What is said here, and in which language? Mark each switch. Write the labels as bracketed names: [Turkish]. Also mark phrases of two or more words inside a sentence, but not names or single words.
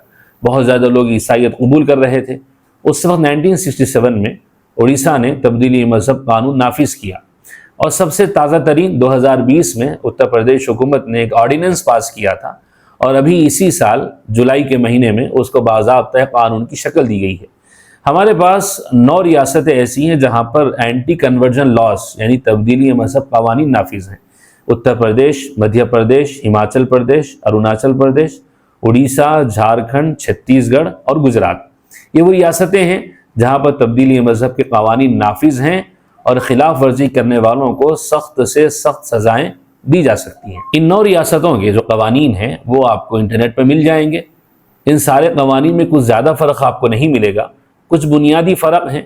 [Urdu] بہت زیادہ لوگ عیسائیت قبول کر رہے تھے۔ اس وقت 1967 میں اڑیسہ نے تبدیلی مذہب قانون نافذ کیا، اور سب سے تازہ ترین 2020 میں اتر پردیش حکومت نے ایک آرڈیننس پاس کیا تھا، اور ابھی اسی سال جولائی کے مہینے میں اس کو باضابطہ قانون کی شکل دی گئی ہے۔ ہمارے پاس 9 ریاستیں ایسی ہیں جہاں پر [English] anti conversion laws [Urdu] یعنی تبدیلی مذہب قوانین نافذ ہیں: اتر پردیش، مدھیہ پردیش، ہماچل پردیش، اروناچل پردیش، اڑیسہ، جھارکھنڈ، چھتیس گڑھ اور گجرات۔ یہ وہ ریاستیں ہیں جہاں پر تبدیلی مذہب کے قوانین نافذ ہیں، اور خلاف ورزی کرنے والوں کو سخت سے سخت سزائیں دی جا سکتی ہیں۔ ان 9 ریاستوں کے جو قوانین ہیں وہ آپ کو انٹرنیٹ پر مل جائیں گے۔ ان سارے قوانین میں کچھ زیادہ فرق آپ کو نہیں ملے گا، کچھ بنیادی فرق ہیں۔